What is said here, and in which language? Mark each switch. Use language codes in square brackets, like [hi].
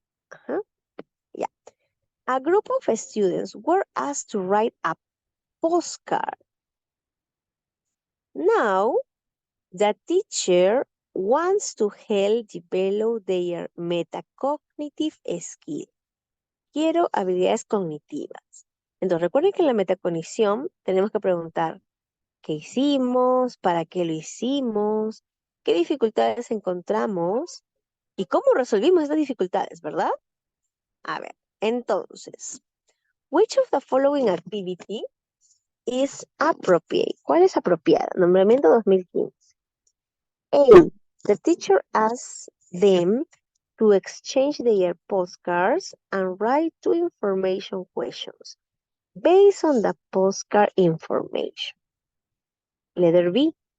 [en] Ajá, yeah. A group of students were asked to write a postcard. Now, the teacher wants to help develop their metacognitive skill. [es] Quiero habilidades cognitivas. Entonces, recuerden que en la metacognición tenemos que preguntar qué hicimos, para qué lo hicimos, qué dificultades encontramos y cómo resolvimos estas dificultades, ¿verdad? A ver, entonces, [en] which of the following activity is appropriate? [es] ¿Cuál es apropiada? [en] Nombramiento 2015. A. The teacher asks them to exchange their postcards and write two information questions based on the postcard information. Letter B.